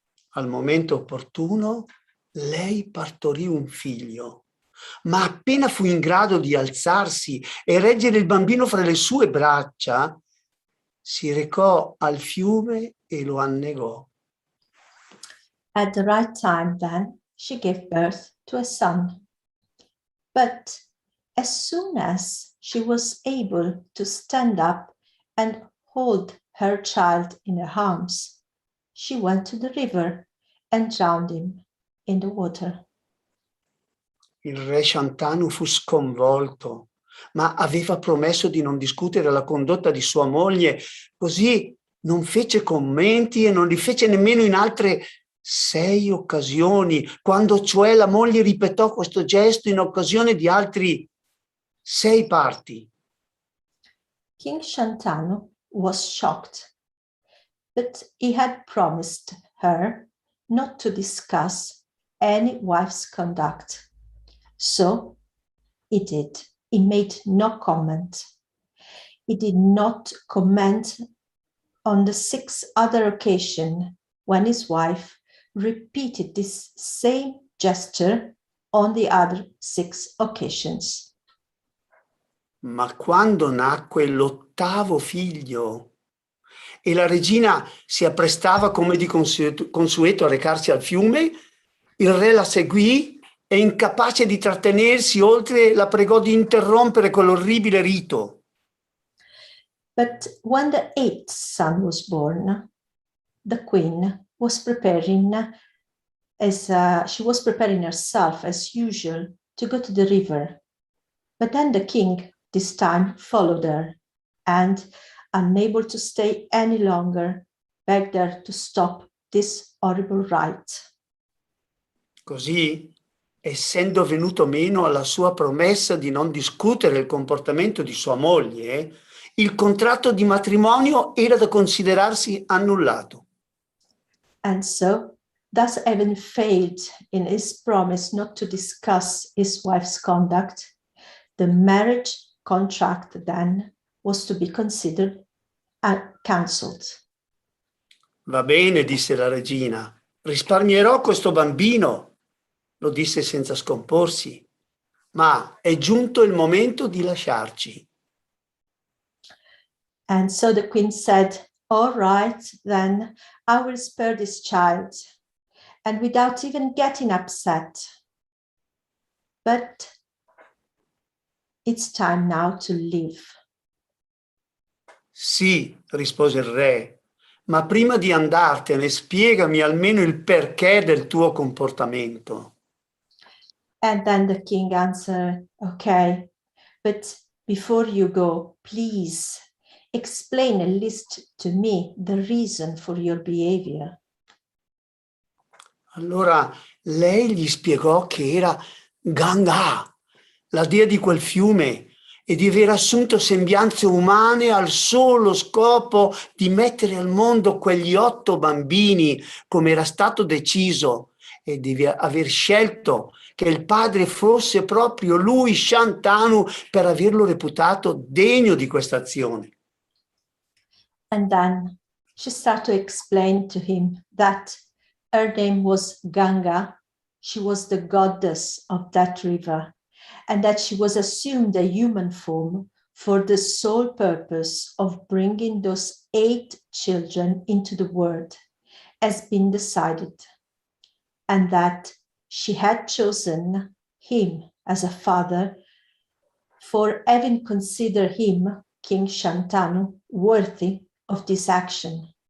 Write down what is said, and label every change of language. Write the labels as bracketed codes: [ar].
[it] Al momento opportuno, lei partorì un figlio, ma appena fu in grado di alzarsi e reggere il bambino fra le sue braccia, si recò al fiume e lo annegò. [en] At the right time, then, she gave birth to a son. But as soon as she was able to stand up and hold her child in her arms, she went to the river and drowned him in the water. [it] Il re Shantanu fu sconvolto, ma aveva promesso di non discutere la condotta di sua moglie, così non fece commenti e non li fece nemmeno in altre 6 occasioni, quando cioè la moglie ripetò questo gesto in occasione di altri 6 parti. [en] King Shantanu was shocked, but he had promised her not to discuss any wife's conduct. So he did. He made no comment. He did not comment on the 6 other occasions when his wife repeated this same gesture on the other 6 occasions. [it] Ma quando nacque l'8º figlio e la regina si apprestava come di consueto a recarsi al fiume, il re la seguì e, incapace di trattenersi oltre, la pregò di interrompere quell'orribile rito. [en] But when the 8th son was born, the queen was preparing she was preparing herself as usual to go to the river. But then the king this time followed her and, unable to stay any longer, begged her to stop this horrible rite. [it] Così, essendo venuto meno alla sua promessa di non discutere il comportamento di sua moglie, il contratto di matrimonio era da considerarsi annullato. [en] And so, thus having failed in his promise not to discuss his wife's conduct, the marriage contract then was to be considered cancelled. [it] Va bene, disse la regina, risparmierò questo bambino, lo disse senza scomporsi, ma è giunto il momento di lasciarci. [en] And so the queen said, all right, then I will spare this child, and without even getting upset. But it's time now to leave. [it] Sì, rispose il re, ma prima di andartene spiegami almeno il perché del tuo comportamento. [en] And then the king answered, okay, but before you go, please explain at least to me the reason for your behavior. [it] Allora lei gli spiegò che era Ganga, la dea di quel fiume, e di aver assunto sembianze umane al solo scopo di mettere al mondo quegli 8 bambini, come era stato deciso, e di aver scelto che il padre fosse proprio lui, Shantanu, per averlo reputato degno di questa azione. [en] And then she started to explain to him that her name was Ganga. She was the goddess of that river, and that she was assumed a human form for the sole purpose of bringing those 8 children into the world, has been decided, and that she had chosen him as a father for having considered him, King Shantanu, worthy of this action.